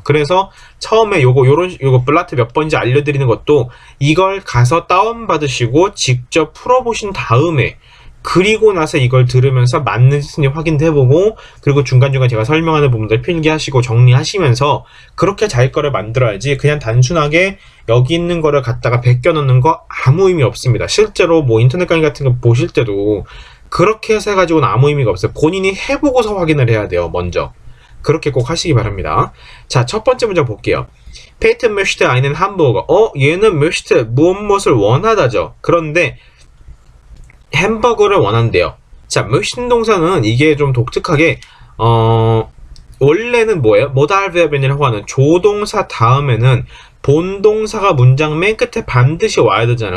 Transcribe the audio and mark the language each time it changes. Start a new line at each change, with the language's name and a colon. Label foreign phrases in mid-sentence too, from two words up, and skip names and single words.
Korean: 그래서 처음에 요거 블라트 몇 번인지 알려드리는 것도 이걸 가서 다운받으시고 직접 풀어보신 다음에 그리고 나서 이걸 들으면서 맞는지 확인도 해보고 그리고 중간중간 제가 설명하는 부분들 필기하시고 정리하시면서 그렇게 잘 거를 만들어야지 그냥 단순하게 여기 있는 거를 갖다가 베껴 넣는 거 아무 의미 없습니다. 실제로 뭐 인터넷 강의 같은 거 보실 때도 그렇게 해서 해가지고는 아무 의미가 없어요. 본인이 해보고서 확인을 해야 돼요. 먼저. 그렇게 꼭 하시기 바랍니다. 자, 첫 번째 문장 볼게요.
German: Peter möchte einen Hamburger.
Korean: 얘는 möchte 무엇을 원하다죠. 그런데 햄버거를 원한대요. 자, möchten 동사는 이게 좀 독특하게 원래는 뭐예요?
English: modal verb
Korean: 이라고 하는 조동사 다음에는 본동사가 문장 맨 끝에 반드시 와야 되잖아요.